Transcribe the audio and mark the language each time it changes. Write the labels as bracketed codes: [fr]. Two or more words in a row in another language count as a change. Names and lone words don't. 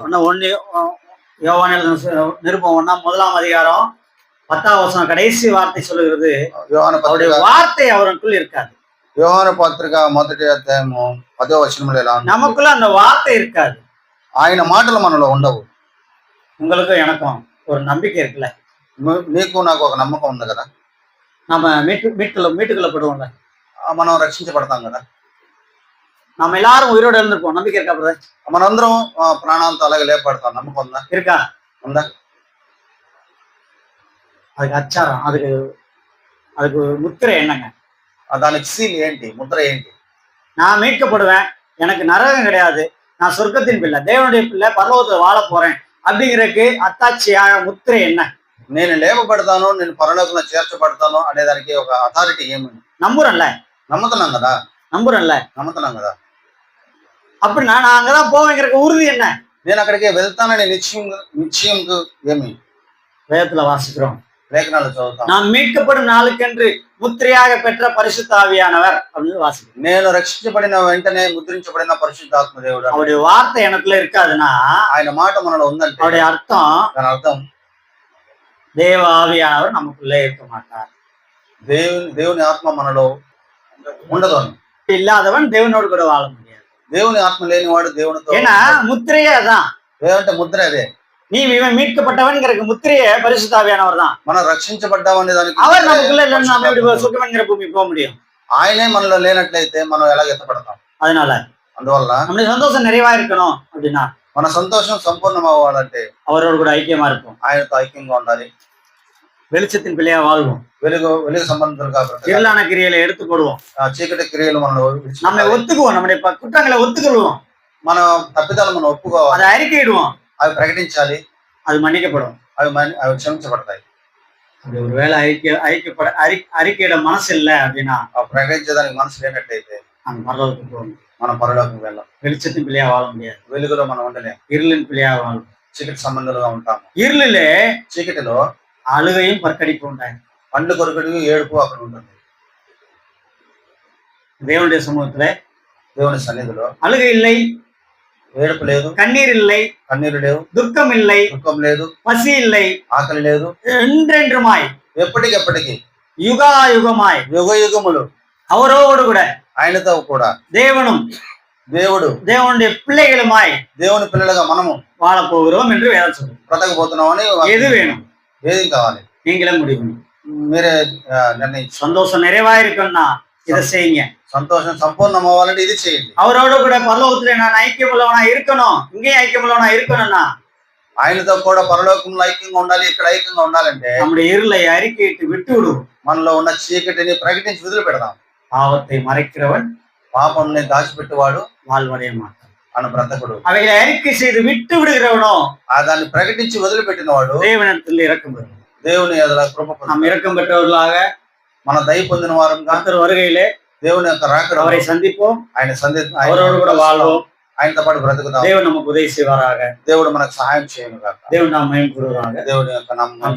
[ta] யோவானில் நிருபம் 1ஆம் அதிகாரம் 10ஆம் வசனம் கடைசி வார்த்தை சொல்லுகிறது, அவருடைய வார்த்தை அவருக்குள் இருக்காது. [te] యోహాను పత్రిక మొదటి అధ్యాయము 10వ వచనంలో ఎలా ఉంది? [ta] நமக்குள்ள அந்த வார்த்தை இருக்காது. [te] ఆయన మాటలు మనలో ఉండవు. [ta] உங்களுக்கும் எனக்கும் ஒரு நம்பிக்கை இருக்குல்ல, [te] నీకు నాకు ఒక నమ్మకం ఉంది కదా, [ta] நம்ம மீட்டுக்கொள்ளப்படுவோம்ல, [te] మనం రక్షించబడతాం కదా, [ta] நம்ம எல்லாரும் உயிரோடு எழுந்திருப்போம். நம்பிக்கை இருக்கா பிரதர்? [te] మనందరం ప్రాణాంతో అలాగే లేపడతాం. నమ్మకం ఉందా? [ta] இருக்கா? [te] ఉందా? [ta] அதுக்கு அச்சாரம், அதுக்கு முத்திரை என்னங்க? [te] దానికి సీల్ ఏంటి, ముద్ర ఏంటి? [ta] நான் மீட்கப்படுவேன், எனக்கு நரகம் கிடையாது, நான் சொர்க்கத்தின் பிள்ளை, தேவனுடைய பிள்ளை, பரலோகத்துல வாழ போறேன் அப்படிங்கிறதுக்கு అత్తాచిயாக ముత్రే என்ன? [te] నేను లేపబడతాను, నేను పరలోకంలో చేర్చబడతాను అనేదానికి ఒక అథారిటీ ఏముంది? [ta] நம்புறேன்ல, [te] నమ్ముతున్నాం కదా. [ta] நம்புறேன்ல. [te] నమ్ముతున్నాం కదా. [ta] அப்படின்னா நான் அங்கதான் போவேங்கிறதுக்கு உறுதி என்ன? [te] నేను అక్కడికి వెళ్తానని నిశ్చయం ఏమి [ta] வேதத்துல வாசிக்கிறோம். [te] లేఖనాలు చదువుతాం. [ta] நாம் மீட்கப்படும் நாளுக்கென்று முத்திரையாக பெற்ற பரிசுத்த ஆவியானவர் அப்படின்னு வாசிக்கிறோம். [te] నేను రక్షించబడిన వెంటనే ముద్రించబడిన పరిశుద్ధాత్మ దేవుడు. [ta] அவருடைய வார்த்தை எனக்குள்ள இருக்காதுன்னா [te] ఆయన మాట మనలో ఉందంటే [ta] அவருடைய அர்த்தம் [te] దాని అర్థం [ta] தேவ ஆவியானவர் நமக்குள்ளே இருக்க மாட்டார். [te] దేవుని ఆత్మ మనలో ఉండదు అని. [ta] இல்லாதவன் தேவனோடு கூட வாழ முடியாது. [te] దేవుని ఆత్మ లేనివాడు దేవునితో. [ta] ஏன்னா முத்திரையே அதான். [te] ఏమంటే ముద్ర అదే. [ta] நீ இவன் மீட்கப்பட்டவன்கிறக்கு முத்திரையே பரிசுத்த ஆவியானவர் தான். [te] మనం రక్షించబడ్డామనే దానికి [ta] அவர் நமக்குள்ள இல்லைன்னா நம்ம இப்படி சுகமங்கிற பூமி போக முடியும். [te] ఆయనే మనలో లేనట్లయితే మనం ఎలా ఎత్తపడతాం? [ta] அதனால [te] అందువల్ల [ta] நம்முடைய சந்தோஷம் நிறைவா இருக்கணும் அப்படின்னா [te] మన సంతోషం సంపూర్ణం అవ్వాలంటే [ta] அவரோடு கூட ஐக்கியமா இருக்கும். [te] ఆయనతో ఐక్యంగా ఉండాలి. [ta] வெளிச்சத்தின் பிள்ளையா வாழ்வோம். [te] వెలుగు సంబంధులుగా బ్రతకాలి. [ta] இருளான கிரியைகளை எடுத்து போடுவோம். [te] చీకటి క్రియలు మనం [ta] நம்மை ஒத்துக்குவோம். நம்முடைய குற்றங்களை ஒத்துக்கொள்வோம். [te] మన తప్పిదాలు మనం ఒప్పుకోవాలి. [ta] அதை அறிக்கையிடுவோம். [te] అవి ప్రకటించాలి. [ta] அது மன்னிக்கப்படும். [te] అవి క్షమించబడతాయి. [ta] அப்படி ஒருவேளை அறிக்கையிட மனசு இல்லை அப்படின்னா [te] ప్రకటించేదానికి మనసు లేనట్లయితే [ta] நம்ம பரலோகத்துக்கு போகணும். [te] మనం పరలోకం వెళ్ళాం. [ta] வெளிச்சத்தின் பிள்ளையா வாழ முடியாது. [te] వెలుగులో మనం ఉండలేం. [ta] இருளின் பிள்ளையா வாழும். [te] చీకటి సంబంధాలుగా ఉంటాము. [ta] இருளிலே [te] చీకటిలో [ta] அழுகையும் பற்கடிப்பு உண்டாகும். [te] పండ్లు కొరకడు ఏడుపు అక్కడ ఉంటుంది. [ta] தேவனுடைய சமூகத்துல [te] దేవుని సన్నిధిలో [ta] அழுகை இல்லை, [te] ఏడుపు లేదు, [ta] கண்ணீர் இல்லை, [te] కన్నీరు లేవు, [ta] துக்கம் இல்லை, [te] దుఃఖం లేదు, [ta] பசி இல்லை, [te] ఆకలి లేదు. [ta] என்றென்றுமாய் [te] ఎప్పటికెప్పటికి [ta] யுகாயுகமாய் [te] యుగ యుగములు [ta] அவரோடு கூட [te] ఆయనతో కూడా [ta] தேவனும் தேவனுடைய பிள்ளைகளுமாய் [te] దేవుని పిల్లలుగా మనము [ta] வாழ போகிறோம் என்று வேதம் சொல்லுது. [te] బ్రతకబోతున్నాం అని. [ta] எது வேணும்? [te] ఏది కావాలి? [ta] நீங்களே முடிவு. [te] మీరే నిర్ణయించు. [ta] சந்தோஷம் நிறைவா இருக்குன்னா இதை செய்யுங்க. [te] సంతోషం సంపూర్ణం అవ్వాలంటే ఇది చేయండి. [ta] அவரோடு கூட பரலோகத்துல நான் ஐக்கியமுள்ளவனா இருக்கணும், இங்கேயும் ஐக்கியமுள்ளவனா இருக்கணும்னா [te] ఆయనతో కూడా పరలోకంలో ఐక్యంగా ఉండాలి, ఇక్కడ ఐక్యంగా ఉండాలంటే [ta] நம்முடைய இருளை அறிக்கையிட்டு விட்டு விடுவோம். [te] మనలో ఉన్న చీకటిని ప్రకటించి వదిలి పెడదాం. [ta] பாவத்தை மறைக்கிறவன் [te] పాపంని దాచిపెట్టేవాడు [ta] வாழ்வடைய மாட்டான். [te] అన్న బ్రతకుడు. [ta] அவைகளை அறிக்கை செய்து விட்டு விடுகிறவனோ [te] దాన్ని ప్రకటించి వదిలిపెట్టిన వాడు [ta] தேவனிடத்தில் இரக்கம் பெறும். [te] దేవుని ఎదుట కృప పొందుతాడు. [ta] நாம் இரக்கம் பெற்றவர்களாக [te] మన దయ పొందిన వారంగా [ta] கர்த்தர் வருகையிலே [te] దేవుని యొక్క రాకడ [ta] அவரை சந்திப்போம். [te] ఆయన [ta] அவரோடு கூட வாழ்வோம். [te] ఆయనతో పాటు బ్రతుకుతాం. [ta] தேவன் நமக்கு உதவி செய்வாராக. [te] దేవుడు మనకు సహాయం చేయను గాక. [ta] தேவன் நாம் மகிமைப்படுவாராக. [te] దేవుని యొక్క నామం